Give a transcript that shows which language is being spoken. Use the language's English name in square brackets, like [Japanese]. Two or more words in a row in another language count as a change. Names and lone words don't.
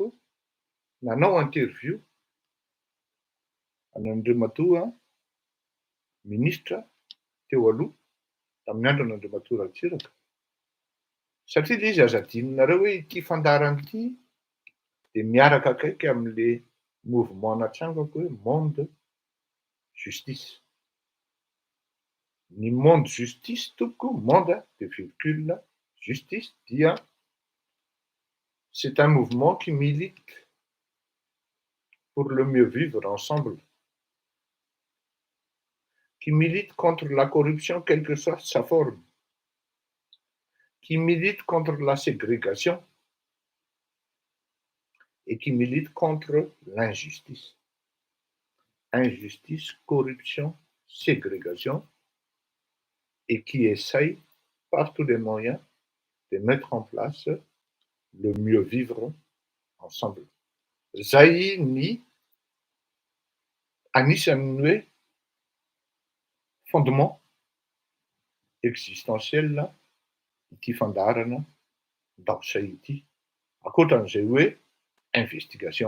[Malagasy] nanao interview an'Andriamatoa minisitra teo aloha tamin'ny andro an'Andriamatoa Ratsiraka, satria ilay izy aza adinonareo hoe ity fandarana ity dia miaraka akaiky amin'ilay mouvement natsangako hoe monde justice. Ny monde justice tompoko, [French] monde de virgule justice, dia c'est un mouvement qui milite pour le mieux vivre ensemble, qui milite contre la corruption quelle que soit sa forme, qui milite contre la ségrégation et qui milite contre l'injustice. Injustice, corruption, ségrégation, et qui essaye par tous les moyens de mettre en place le mieux vivre ensemble. [Malagasy] Zay ny anisan'ny hoe [French] fondement existentiel [Malagasy] ity fandarana Daosay ity, ankoatran'izay hoe investigation.